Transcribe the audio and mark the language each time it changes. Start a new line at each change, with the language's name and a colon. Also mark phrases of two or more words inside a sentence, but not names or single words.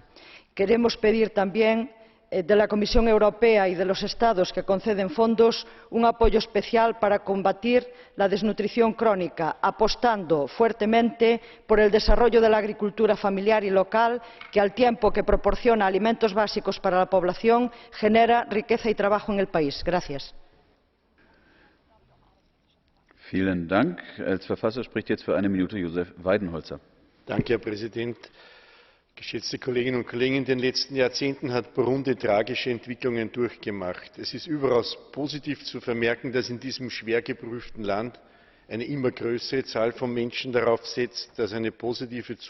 Spanish: Queremos pedir también de la Comisión Europea y de los Estados que conceden fondos un apoyo especial para combatir la desnutrición crónica, apostando fuertemente por el desarrollo de la agricultura familiar y local, que al tiempo que proporciona alimentos básicos para la población, genera riqueza y trabajo en el país. Gracias.
German: Vielen Dank. Als Verfasser spricht jetzt für eine Minute Josef Weidenholzer. Danke, Herr Präsident. Geschätzte Kolleginnen und Kollegen, in den letzten Jahrzehnten hat Burundi tragische Entwicklungen durchgemacht. Es ist überaus positiv zu vermerken, dass in diesem schwer geprüften Land eine immer größere Zahl von Menschen darauf setzt, dass eine positive